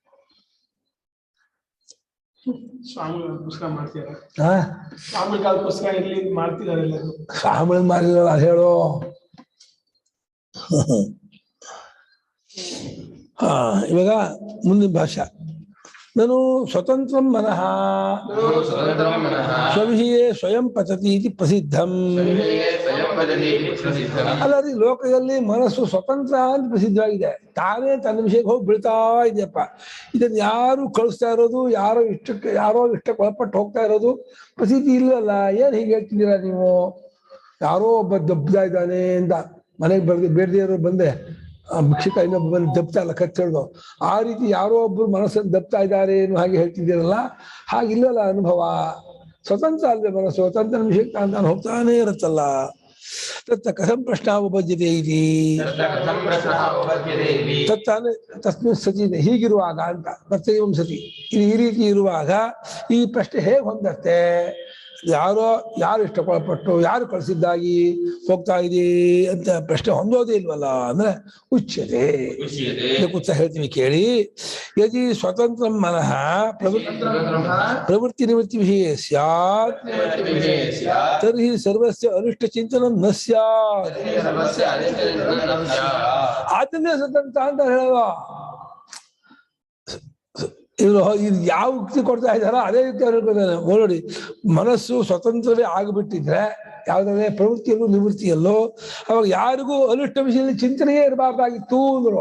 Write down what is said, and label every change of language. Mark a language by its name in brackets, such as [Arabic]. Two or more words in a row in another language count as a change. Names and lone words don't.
[Kannada] ಸ್ವಾಮಿಗಳ ಪುಸ್ತಕ ಮಾಡ್ತಿದ್ದಾರೆ. ಹಾ, ಸ್ವಾಮಿಗಳ ಪುಸ್ತಕ ಎಲ್ಲಿ ಮಾಡ್ತಿದ್ದಾರೆ ಎಲ್ಲರೂ. ಸ್ವಾಮಿಗಳು ಮಾಡಿರಲ್ಲ ಹೇಳು. ಇವಾಗ ಮುಂದಿನ ಭಾಷೆ. [Sanskrit] ನಾನು ಸ್ವತಂತ್ರ ಮನಃ ಸ್ವತಂತ್ರಂ ಮನಃ ಸ್ವವಿಷಯೇ ಸ್ವಯಂ ಪಚತಿ ಇತಿ ಪ್ರಸಿದ್ಧಂ. ಸ್ವಯಂ ವದತಿ ಪ್ರಸಿದ್ಧಂ. [Kannada] ಅಲ್ಲರಿ ಲೋಕದಲ್ಲಿ ಮನಸ್ಸು ಸ್ವತಂತ್ರ ಅಂತ ಪ್ರಸಿದ್ಧವಾಗಿದೆ. ತಾನೇ ತನ್ನ ವಿಷಯಕ್ಕೆ ಹೋಗಿ ಬೀಳ್ತಾ ಇದೆಯಪ್ಪ. ಇದನ್ನು ಯಾರು ಕಳಿಸ್ತಾ ಇರೋದು, ಯಾರೋ ಇಷ್ಟಕ್ಕೆ ಒಳಪಟ್ಟು ಹೋಗ್ತಾ ಇರೋದು ಪ್ರಸಿದ್ಧಿ ಇಲ್ಲವಲ್ಲ. ಏನ್ ಹೀಗೆ ಹೇಳ್ತಿದ್ದೀರಾ ನೀವು? ಯಾರೋ ಒಬ್ಬ ದಬ್ತಾ ಇದ್ದಾನೆ ಅಂತ ಮನೆಗೆ ಬೇಡದಿರೋ ಬಂದೆ ಭಿಕ್ಷಕ ಇನ್ನೊಬ್ಬ ಬಂದು ದಬ್ತಾ ಇಲ್ಲ ಕಚ್ಚಳ್ದು. ಆ ರೀತಿ ಯಾರೋ ಒಬ್ರು ಮನಸ್ಸನ್ನು ದಬ್ತಾ ಇದ್ದಾರೆ ಏನು ಹಾಗೆ ಹೇಳ್ತಿದ್ದೀರಲ್ಲ, ಹಾಗಿಲ್ಲಲ್ಲ ಅನುಭವ. ಸ್ವತಂತ್ರ ಅಲ್ವೇ ಮನಸ್ಸು, ಸ್ವತಂತ್ರ ವಿಷಯಕ್ಕೆ ನಾನು ಹೋಗ್ತಾನೆ ಇರುತ್ತಲ್ಲ. [Sanskrit] ತತ್ತ ಕಥಂ ಪ್ರಶ್ನ ಉಪಜ್ಯತೆ ಇತಿ ಕಥಂ ಪ್ರಶ್ನಃ ಉಪಜ್ಯತೆ ಇತಿ. [Kannada] ತತ್ತಾನೆ [Sanskrit] ತಸ್ಮಿನ್ ಸತಿ [Kannada] ಹೀಗಿರುವಾಗ ಅಂತ [Sanskrit] ಪ್ರತ್ಯೇಕಂ ಸತಿ [Kannada] ಇದು ಈ ರೀತಿ ಇರುವಾಗ ಈ ಪ್ರಶ್ನೆ ಹೇಗೆ ಹೊಂದತ್ತೆ? ಯಾರು ಇಷ್ಟಪಟ್ಟು ಯಾರು ಕಳಿಸಿದ್ದಾಗಿ ಹೋಗ್ತಾ ಇದೆ ಅಂತ ಪ್ರಶ್ನೆ ಹೊಂದೋದೇ ಇಲ್ವಲ್ಲ. ಅಂದ್ರೆ ಉಚ್ಯತೆ ಕುತ್ತ ಹೇಳ್ತೀವಿ ಕೇಳಿ. [Sanskrit] ಯದಿ ಸ್ವತಂತ್ರ ಮನಃ ಪ್ರವೃತ್ತಿ ನಿವೃತ್ತಿ ವಿಷಯ ಸ್ಯಾತ್ ತರ್ಹಿ ಸರ್ವಸ್ಯ ಅನಿಷ್ಟ ಚಿಂತನ ನ ಸ್ಯಾತ್. [Kannada] ಆತನೇ ಸ್ವತಂತ್ರ ಅಂತ ಹೇಳುವ. ಇದು ಯಾವ ಯುಕ್ತಿ ಕೊಡ್ತಾ ಇದ್ದಾರೋ ಅದೇ ಯುಕ್ತಿ ಹೇಳ್ಕೊತಾನೆ. ನೋಡಿ, ಮನಸ್ಸು ಸ್ವತಂತ್ರವೇ ಆಗಿಬಿಟ್ಟಿದ್ರೆ ಯಾವುದೇ ಪ್ರವೃತ್ತಿಯಲ್ಲೂ ನಿವೃತ್ತಿಯಲ್ಲೋ ಅವಾಗ ಯಾರಿಗೂ ಅನಿಷ್ಟ ವಿಷಯದಲ್ಲಿ ಚಿಂತನೆಯೇ ಇರಬಾರ್ದಾಗಿತ್ತು ಅಂದ್ರು.